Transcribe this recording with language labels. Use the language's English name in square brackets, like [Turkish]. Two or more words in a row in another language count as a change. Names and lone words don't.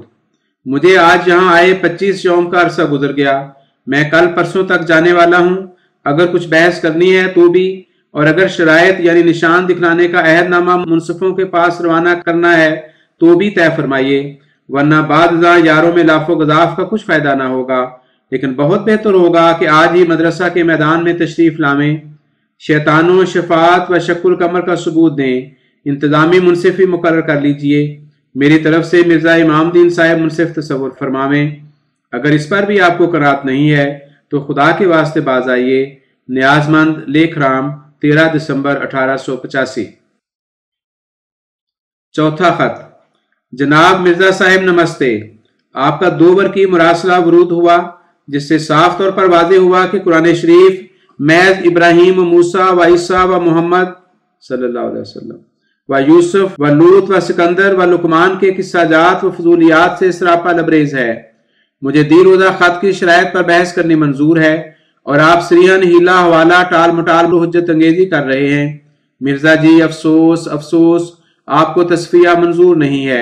[Urdu] مجھے آج یہاں آئے 25 یوم کا عرصہ گزر گیا۔ میں کل پرسوں تک جانے والا ہوں۔ اگر کچھ بحث کرنی ہے تو بھی، اور اگر شرائط یعنی نشان دکھلانے کا عہد نامہ منصفوں کے پاس روانہ کرنا ہے تو بھی طے فرمائیے، ورنہ بعد ازاں یاروں میں لاف و گزاف کا کچھ فائدہ نہ ہوگا۔ لیکن بہت بہتر ہوگا کہ آج ہی مدرسہ کے میدان میں تشریف لاویں، شیطانوں شفاعت و شک القمر کا ثبوت دیں، انتظامی منصفی مقرر کر لیجئے۔ میری طرف سے مرزا امام دین صاحب منصف تصور فرماویں۔ اگر اس پر بھی آپ کو قناعت نہیں ہے تو خدا کے واسطے باز آئیے۔ نیاز مند لیکھ رام، 13 दिसंबर 1885। چوتھا خط. جناب مرزا صاحب نمستے۔ آپ کا 2 بار کی مراسلہ ورود ہوا جس سے صاف طور پر واضح ہوا کہ قرآن شریف محض ابراہیم، موسیٰ و عیسیٰ و محمد [Arabic] صلی اللہ علیہ وسلم [Urdu] و یوسف و لوط و سکندر و لقمان کے قصہ جات و فضولیات سے سراپا لبریز ہے. مجھے دی روزہ خط کی شرائط پر بحث کرنی منظور ہے اور آپ صریحاً حیلہ حوالہ ٹال مٹال حجت انگیزی کر رہے ہیں. مرزا جی افسوس افسوس، آپ کو تصفیہ منظور نہیں ہے.